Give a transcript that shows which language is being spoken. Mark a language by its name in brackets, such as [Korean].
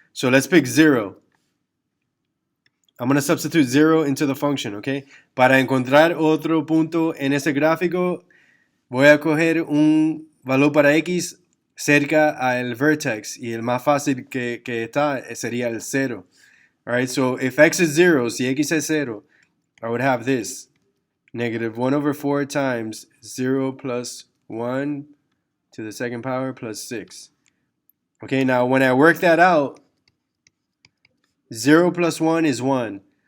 [English] So let's pick 0. I'm going to substitute 0 into the function, okay? [Spanish] Para encontrar otro punto en ese gráfico, voy a coger un valor para x cerca al vertex. Y el más fácil que está sería el 0. [English] Alright, so if x is 0, [Spanish] si x es 0, [English] I would have this. -1/4 times 0 plus 1 to the second power plus 6. Okay, now when I work that out, 0 plus 1 is 1.